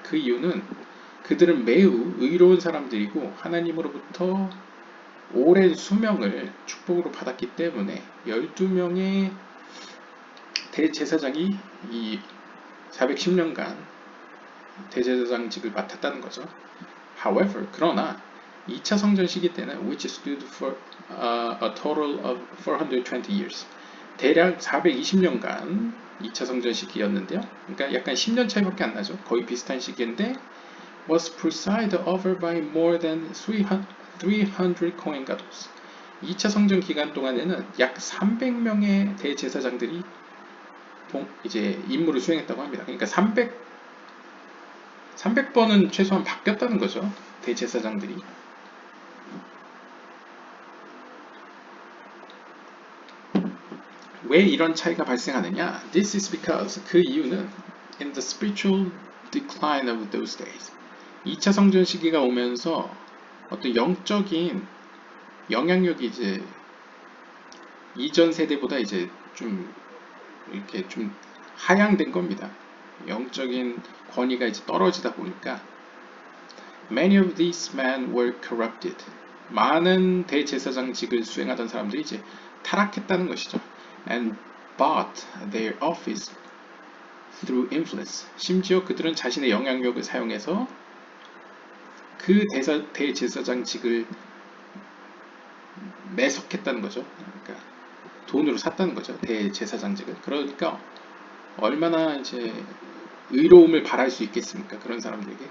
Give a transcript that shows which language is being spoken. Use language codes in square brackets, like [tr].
[ko] 그 이유는 그들은 매우 의로운 사람들이고 하나님으로부터 오랜 수명을 축복으로 받았기 때문에 12명의 대제사장이 이 410년간 대제사장직을 맡았다는 거죠. [en] However, [ko] 그러나 2차 성전 시기 때는 [en] which stood for a total of 420 years. [ko] 대략 420년간 2차 성전 시기였는데요. 그러니까 약간 10년 차이밖에 안 나죠. 거의 비슷한 시기인데 [en] was presided over by more than 300 Kohen Gadol. [ko] 2차 성전 기간 동안에는 약 300명의 대제사장들이 이제 임무를 수행했다고 합니다. 그러니까 300번은 최소한 바뀌었다는 거죠. 대제사장들이. 왜 이런 차이가 발생하느냐? [en] This is because [ko] 그 이유는 [en] in the spiritual decline of those days. [ko] 2차 성전 시기가 오면서 어떤 영적인 영향력이 이제 이전 세대보다 이제 좀 이렇게 좀 하향된 겁니다. 영적인 권위가 이제 떨어지다 보니까 [en] many of these men were corrupted. [ko] 많은 대제사장직을 수행하던 사람들이 이제 타락했다는 것이죠. [en] And bought their office through influence. [ko] 심지어 그들은 자신의 영향력을 사용해서 그 대제사장직을 매석했다는 거죠. 그러니까 돈으로 샀다는 거죠. 대제사장직을. 그러니까 얼마나 이제 의로움을 바랄 수 있겠습니까? 그런 사람들에게.